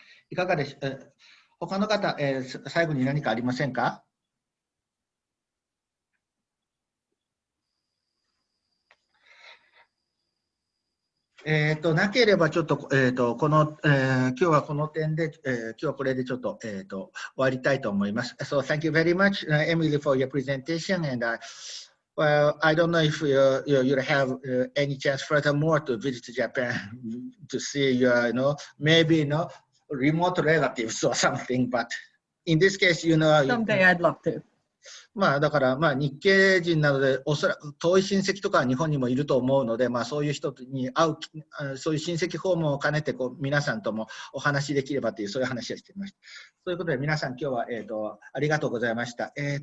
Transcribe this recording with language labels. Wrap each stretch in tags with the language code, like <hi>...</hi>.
<ja>いかがでしょう。他の方、最後に何かありませんか？なければちょっと、今日はこの点で、今日はこれでちょっと、終わりたいと思います。</ja> <en>So thank you very much, Emily, for your presentation. And well, I don't know if you have any chance furthermore to visit Japan to see your, maybe, remote relatives or something, but in this case, someday I'd love to.</en> <ja>だから日系人なのでおそらく遠い親戚とかは日本にもいると思うので、そういう人に会う、そういう親戚訪問を兼ねて皆さんともお話しできればというそういう話をしていました。ということで皆さん今日は、ありがとうございました。</ja>